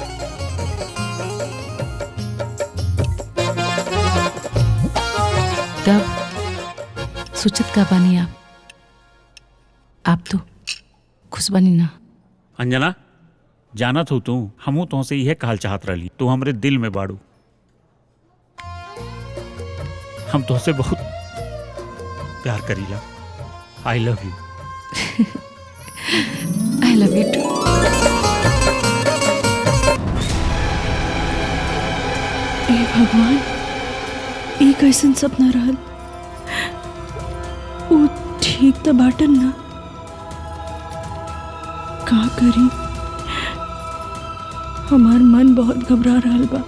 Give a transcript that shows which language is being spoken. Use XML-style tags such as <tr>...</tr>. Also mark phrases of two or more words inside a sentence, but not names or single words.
<bho>तब सोचत का बानी आप तो खुश बनी ना? अंजना, जानत हो तू हमू तुमसे यह कहल चाहत रही। तू हमरे दिल में बाड़ू। हम तुमसे बहुत प्यार करीला।</bho> <en>I love you. I love you too.</en> <bho>ए भगवान, ई कैसन सपना रहल? वो ठीक तो बाटन ना? का करी? हमार मन बहुत घबरा रहल बा।</bho>